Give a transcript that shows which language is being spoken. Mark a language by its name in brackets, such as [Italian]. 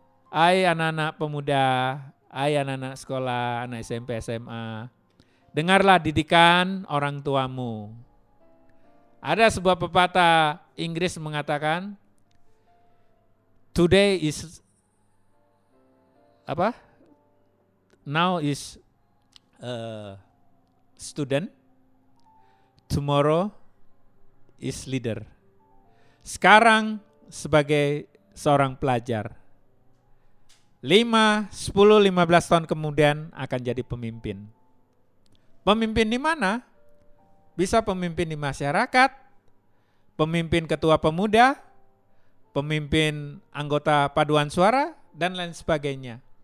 [Indonesian] Hai anak-anak pemuda, hai anak-anak sekolah, anak SMP, SMA. Dengarlah didikan orang tuamu. Ada sebuah pepatah Inggris mengatakan, [English] today is, [Indonesian] apa? [English] Now is student, tomorrow is leader. [Indonesian] Sekarang sebagai seorang pelajar, 5, 10, 15 tahun kemudian akan jadi pemimpin. Pemimpin di mana? Bisa pemimpin di masyarakat, pemimpin ketua pemuda, pemimpin anggota paduan suara, dan lain sebagainya.